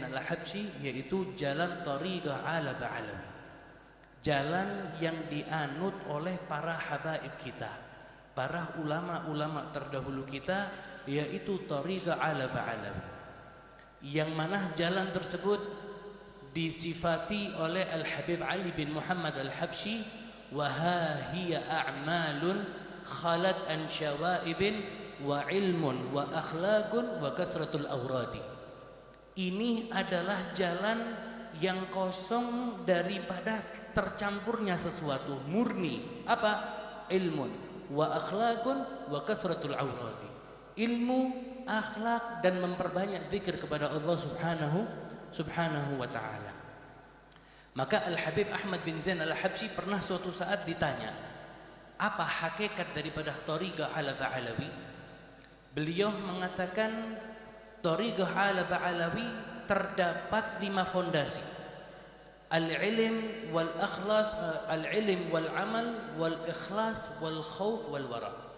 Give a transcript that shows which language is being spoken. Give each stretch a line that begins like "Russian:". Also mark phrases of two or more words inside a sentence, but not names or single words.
Indonesian: Al-Habsyi, yaitu jalan Thariqah Ala Ba'alawi, jalan yang dianut oleh para habaib kita, para ulama-ulama terdahulu kita, yaitu Thariqah Ala Ba'alawi, yang mana jalan tersebut disifati oleh Al-Habib Ali bin Muhammad Al-Habsyi,
Arabic: وهي أعمال خلت عن شوائب وعلم وأخلاق وكثرة الأوراد.
Indonesian: Ini adalah jalan yang kosong daripada tercampurnya sesuatu, murni apa?
Arabic: علم وأخلاق وكثرة الأوراد.
Indonesian: Ilmu, akhlak, dan memperbanyak zikir kepada Allah
Arabic: سبحانه وتعالى.
Indonesian: Maka Al-Habib Ahmad bin Zain Al-Habsyi pernah suatu saat ditanya, apa hakikat daripada Thariqah Ala Ba'alawi? Beliau mengatakan Thariqah Ala Ba'alawi terdapat 5 fondasi:
Arabic: العلم والإخلاص، العلم والعمل والإخلاص والخوف والورع.